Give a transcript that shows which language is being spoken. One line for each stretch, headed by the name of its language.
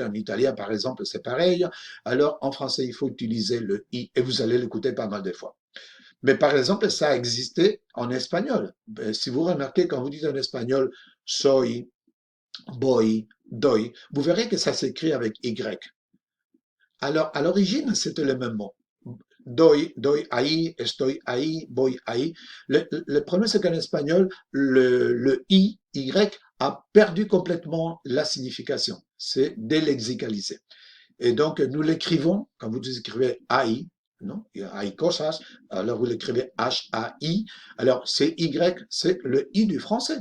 French: En italien, par exemple, c'est pareil. Alors, en français, il faut utiliser le i et vous allez l'écouter pas mal de fois. Mais par exemple, ça a existé en espagnol. Si vous remarquez, quand vous dites en espagnol soy, voy, doy, vous verrez que ça s'écrit avec y. Alors, à l'origine, c'était le même mot.
Spanish: Doy ahí, estoy ahí, voy ahí.
French: Le problème, c'est qu'en espagnol, y a perdu complètement la signification. C'est délexicalisé. Et donc, nous l'écrivons, quand vous écrivez AI, non?
Spanish: Hay cosas,
French: alors vous l'écrivez H-A-I. Alors, c'est Y, c'est le I du français.